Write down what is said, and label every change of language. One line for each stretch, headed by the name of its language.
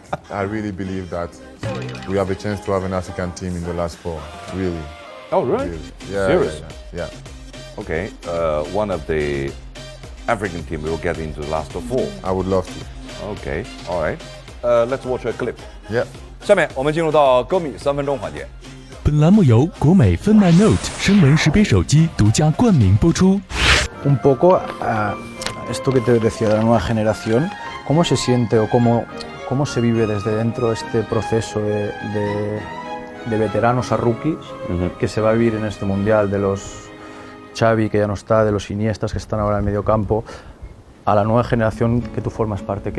English: I really believe that we have a chance to have an African team in the last four. Really. Oh, really? Yeah. Serious? Yeah. Okay. One of the African team will get into the last four. I would love to. Okay. All right. Let's watch a clip. Yeah.
Chinese: 下面我们进入到歌迷3分钟环节。本栏目由国美芬曼 Note 声纹识别手机独家冠名播出。
Spanish: Un poco esto que te decía de la nueva generación, ¿cómo se siente o cómo se vive desde dentro este proceso de veteranos a rookies que se va a vivir en este mundial, de los Xavi que ya no está, de los Iniestas que están ahora en el medio campo, a la nueva generación que tú formas parte?